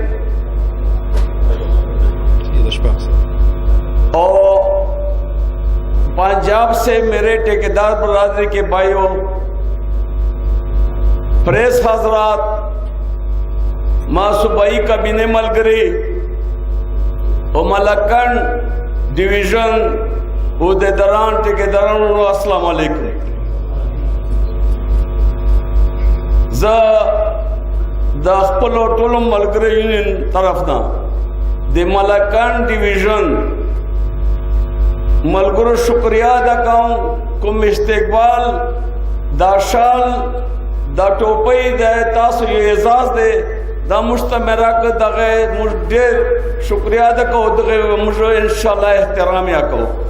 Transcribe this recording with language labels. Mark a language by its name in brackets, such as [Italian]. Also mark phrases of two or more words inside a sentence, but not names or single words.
[Urdu] اور پنجاب سے میرے ٹھیکیدار برادری کے بھائیوں، پریس حضرات، [Pashto] ما صوبائی کابینه ملګری او ملکن ډیویژن او د دران ټیکدارانو [Arabic] السلام علیکم. [Pashto] زه د خپل ټولو ملګرو یونین طرف نه د ملکن ډیویژن ملګرو شکریہ ادا کوم کوم استقبال دا شال دا ټوپۍ د تاسو یو اعزاز دی دا مشتمره که دغه موږ ډېر شکریہ ادا کوو دغه موږ انشاءالله احترام یا کوو.